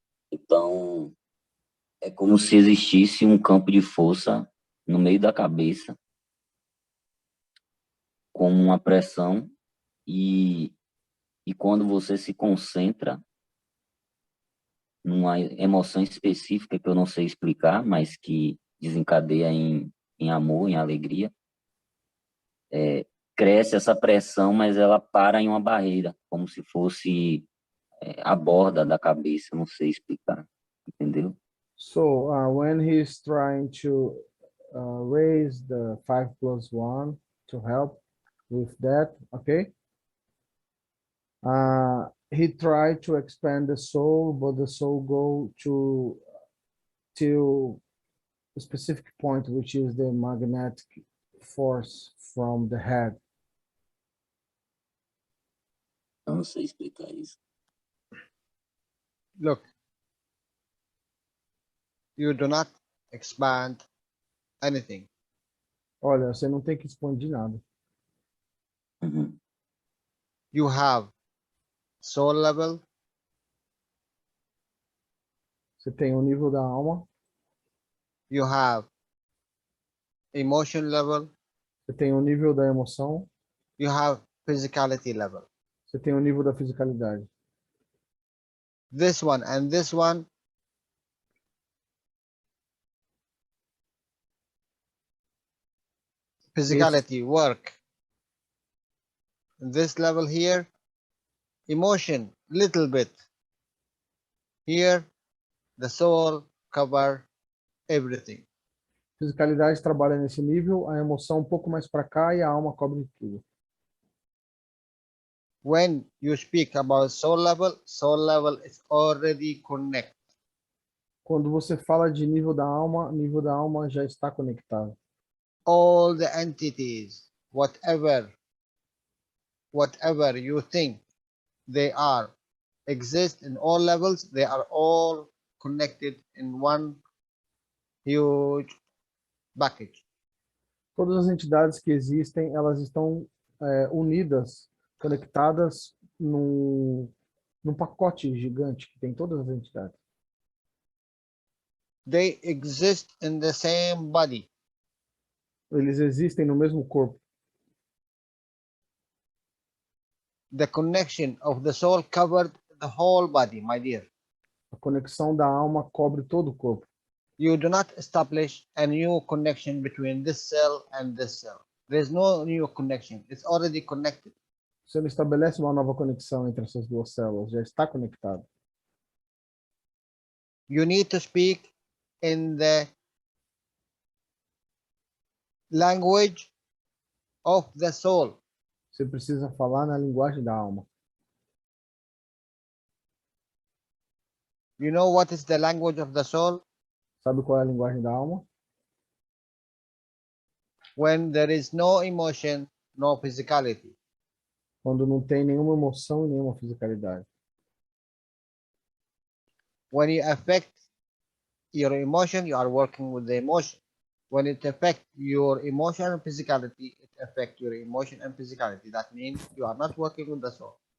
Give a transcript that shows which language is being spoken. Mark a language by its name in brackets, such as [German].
[Portuguese] Então, é como se existisse um campo de força no meio da cabeça, com uma pressão, e quando você se concentra numa emoção específica que eu não sei explicar, mas que desencadeia em em amor, em alegria, cresce essa pressão, mas ela para em uma barreira, como se fosse a borda da cabeça, não sei explicar, entendeu? [English] So when he's trying to raise the 5+1 to help with that, okay? He tried to expand the soul, but the soul go to a specific point, which is the magnetic force from the head. [Portuguese] Eu não sei explicar isso. [English] Look, you do not expand anything. [Portuguese] Olha, você não tem que expandir nada. Uhum. [English] You have soul level, [Portuguese] Você tem o nível da alma, [English] you have emotion level, [Portuguese] você tem o nível da emoção, [English] you have physicality level. [Portuguese] você tem o nível da fisicalidade. [English] This one and this one physicality work. This level here, emotion little bit. Here, the soul cover everything. [Portuguese] Fisicalidade trabalha nesse nível, a emoção um pouco mais para cá e a alma cobre tudo. [English] When you speak about soul level is already connected. [Portuguese] Quando você fala de nível da alma já está conectado. [English] All the entities, whatever you think they are, exist in all levels, they are all connected in one huge package. [Portuguese] Todas as entidades que existem, elas estão unidas, conectadas num pacote gigante que tem todas as entidades. [English] They exist in the same body. [Portuguese] Eles existem no mesmo corpo. [English] The connection of the soul covered the whole body, my dear. [Portuguese] A conexão da alma cobre todo o corpo. [English] You do not establish a new connection between this cell and this cell. There's no new connection. It's already connected. [Portuguese] Você não estabelece uma nova conexão entre essas duas células, já está conectado. [English] You need to speak in the language of the soul. [Portuguese] Você precisa falar na linguagem da alma. [English] You know what is the language of the soul? [Portuguese] Sabe qual é a linguagem da alma? [English] When there is no emotion, no physicality. [Portuguese] Quando não tem nenhuma emoção e nenhuma fisicalidade. [English] When you affect your emotion, you are working with the emotion. When it affects your emotion and physicality, it affects your emotion and physicality. That means you are not working with the soul.